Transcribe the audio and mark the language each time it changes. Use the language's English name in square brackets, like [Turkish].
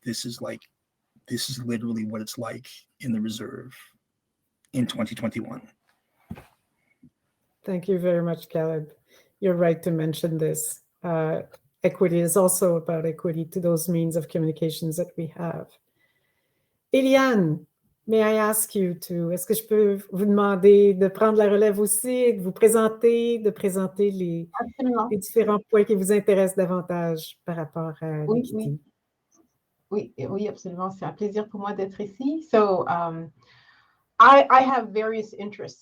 [English] This is literally what it's like in the reserve in 2021. Thank you very much, Caleb. You're right to mention this. Equity is also about equity to those means of communications that we have. [French] Eliane, [English] may I ask you [French] est-ce que je peux vous demander de prendre la relève aussi, de présenter les différents points qui vous intéressent davantage par rapport à l'équité? Oui, absolument. C'est un plaisir pour moi d'être ici. [English] So I have various interests.